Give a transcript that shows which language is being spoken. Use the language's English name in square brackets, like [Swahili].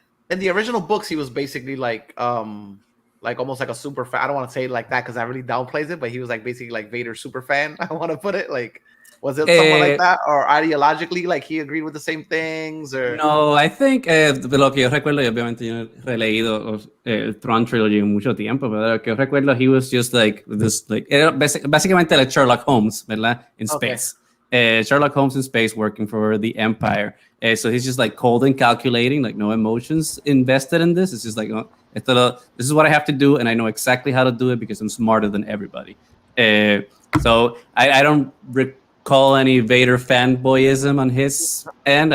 [English] in the original books, he was basically like almost like a super fan. I don't want to say it like that because that really downplays it, but he was like basically like Vader's super fan. I want to put it like Was it someone like that, or ideologically, like he agreed with the same things, or? No, I think [Spanish] de lo que yo recuerdo, y obviamente yo no he releído el Tron Trilogy en mucho tiempo, pero de lo que yo recuerdo, [English] he was just like this, like [Spanish] era básicamente [English] like Sherlock Holmes, [Spanish] ¿verdad? [English] In space. Sherlock Holmes in space working for the Empire. So he's just like cold and calculating, like no emotions invested in this. It's just like, oh, this is what I have to do, and I know exactly how to do it because I'm smarter than everybody. So I don't recall any Vader fanboyism on his end.